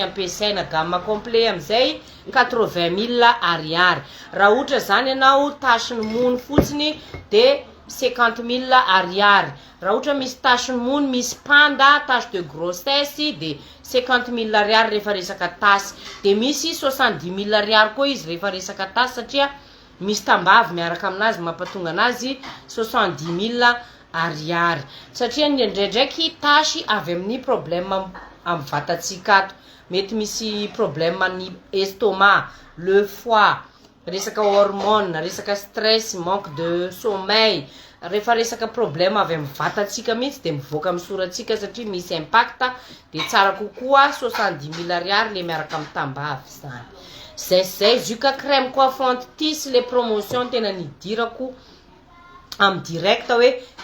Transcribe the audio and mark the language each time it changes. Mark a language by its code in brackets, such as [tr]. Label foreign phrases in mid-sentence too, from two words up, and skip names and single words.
[mg] ampiasaina [fr] gamme complet [mg] amizay 80 000 ariary raha ohatra zany anao tasy ny mony fotsiny de 50 000 ariary raha ohatra misy tasy ny mony misy panda [fr] tache de [mg] grossesse de 50 000 ariary rehefa resaka tasy de misy 70 000 ariary koa izy rehefa resaka tasy satria misy tambavy miaraka aminazy mampatonga anazy 70 000 ariary satria ndraindraiky tasy avy amin'ny problème amin'ny vatatsika ato mety misy problème ny estomac [fr] le foie [mg] resaka hormone resaka stress [fr] manque de sommeil [mg] rehefa resaka problème avy amin'ny vatatsika mihitsy de mivoaka amin'ny soratsika satria misy impact de tsara kokoa 70 000 ariary le miaraka amin'ny tambavy zay zuka [fr] crème coiffante [mg] ty sy le promotion tena nidirako amin'ny direct hoe